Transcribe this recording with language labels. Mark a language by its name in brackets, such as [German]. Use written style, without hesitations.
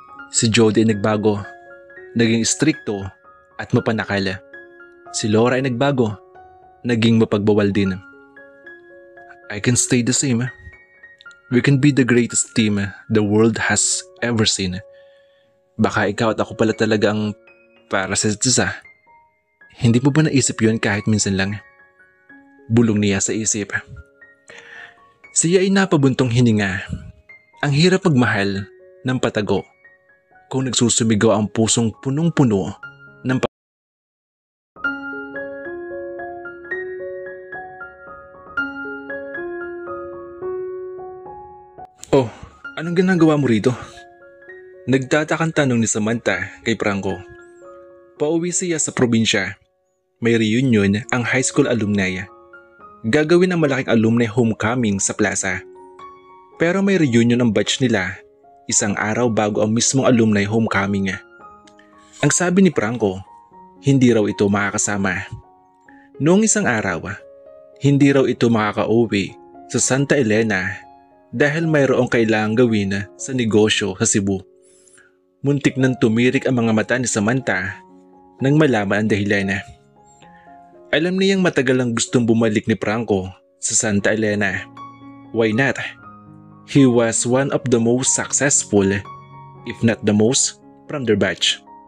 [Filipino] Si Jody ay nagbago, naging strikto at mapanakal. Si Laura ay nagbago, naging mapagbawal din. [English] I can stay the same. We can be the greatest team the world has ever seen. [Filipino] Baka ikaw at ako pala talaga ang para sa isa. Hindi mo ba naisip yun kahit minsan lang? Bulong niya sa isip. Siya ay napabuntong hininga. Ang hirap magmahal ng patago kung nagsusumigaw ang pusong punong-puno ng Oh, anong ginagawa mo rito? Nagtatakang tanong ni Samantha kay Franco. Pauwi siya sa probinsya. May reunion ang high school alumni. Gagawin ang malaking alumni homecoming sa plaza. Pero may reunion ang batch nila isang araw bago ang mismong alumni homecoming. Ang sabi ni Franco, hindi raw ito makakasama. Noong isang araw, hindi raw ito makakauwi sa Santa Elena dahil mayroong kailangang gawin sa negosyo sa Cebu. Muntik nang tumirik ang mga mata ni Samantha nang malaman ang dahilan. Alam niyang matagal ang gustong bumalik ni Franco sa Santa Elena. [English] Why not? He was one of the most successful, if not the most, from their batch.